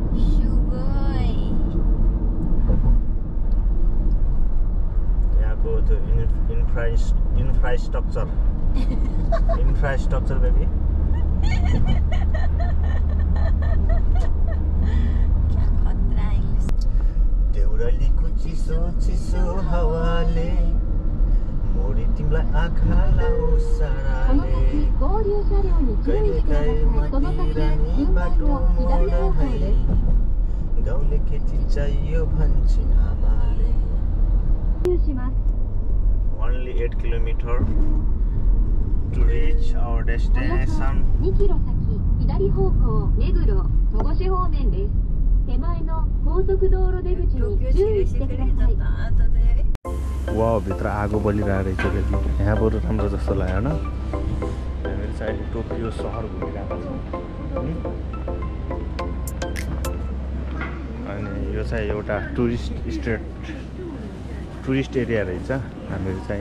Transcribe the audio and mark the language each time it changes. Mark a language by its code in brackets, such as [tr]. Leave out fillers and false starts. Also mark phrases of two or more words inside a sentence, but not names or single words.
[ne] यहाँको त्यो इन्फ्रास्ट्रक्चर बेबी देउरालीको चिसो चिसो हावाले मोडी तिमीलाई आँखा लाउ साराले कहिलेकाहीँ मतिरानी बाटो मोड है गाउँले केटी चाहियो भन्छन् आमाले [en] Only 8 kilometers to reach our destination. [ja] 2 キロ先、左方向、目黒、戸越方面です。手前の高速道路出口に注意してください。 [ne] वाउ भित्र आगो बलिरहेको रहेछ कि यहाँ बरु राम्रो जस्तो लाग्यो होइन हामीहरू चाहिँ अहिले टोकियो सहर घुमिरहेको छौँ अनि यो चाहिँ एउटा [en] tourist area [ne] रहेछ हामीहरू चाहिँ